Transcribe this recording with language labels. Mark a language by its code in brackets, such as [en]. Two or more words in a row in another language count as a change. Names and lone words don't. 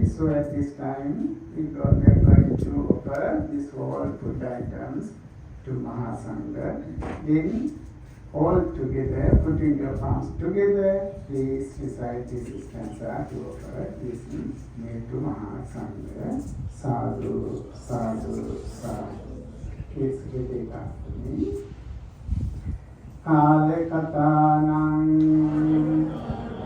[en] So, at this time, we are going to offer these all food items to Mahasangha. Then, all together, putting your palms together, please recite this stanza to offer this meal to Mahasangha. [pi] Sadhu, sadhu, sadhu. [en] Please repeat after me. [pi] Kale katanang